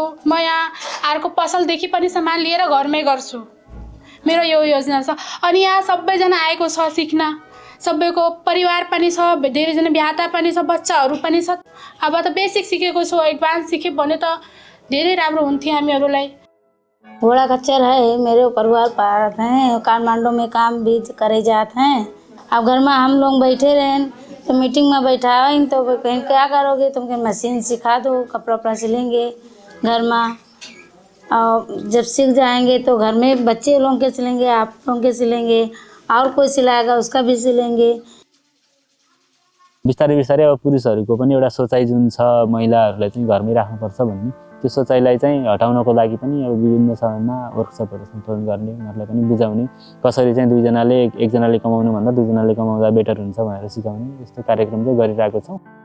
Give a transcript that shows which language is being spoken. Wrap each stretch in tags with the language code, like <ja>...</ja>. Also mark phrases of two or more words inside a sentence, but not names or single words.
<ne>म यहाँ अर्को पसलदेखि पनि सामान लिएर घरमै गर्छु। मेरो यो योजना छ। अनि यहाँ सबैजना आएको छ सिक्न, सबैको परिवार पनि छ, धेरैजना बिहाता पनि छ, बच्चाहरू पनि छ। अब त बेसिक सिकेको छु, एडभान्स सिकेँ भने त धेरै राम्रो हुन्थ्यो हामीहरूलाई।</ne> <hi>घोड़ा खच्चर है, मेरे परिवार पार हैं, काठमांडू में काम भी करे जाते हैं। अब घर में हम लोग बैठे रहें तो मीटिंग में बैठा है तो कहीं क्या करोगे, तुम कहीं मशीन सिखा दो, कपड़ा उपड़ा सिलेंगे घर में, और जब सीख जाएंगे तो घर में बच्चे लोग के सिलेंगे, आप लोग के सिलेंगे, और कोई सिलाएगा उसका भी सिलेंगे।</hi> <ne>बिस्तारै बिस्तारै अब पुरुषहरूको पनि एउटा सोचाइ जुन छ महिलाहरूलाई चाहिँ घरमै राख्नुपर्छ भन्ने, त्यो सोचाइलाई चाहिँ हटाउनको लागि पनि अब विभिन्न समयमा वर्कसपहरू सञ्चालन गर्ने, उनीहरूलाई पनि बुझाउने, कसरी चाहिँ एकजनाले कमाउनु भन्दा 2 जनाले कमाउँदा बेटर हुन्छ भनेर सिकाउने, यस्तो कार्यक्रम चाहिँ गरिरहेको छौँ।</ne>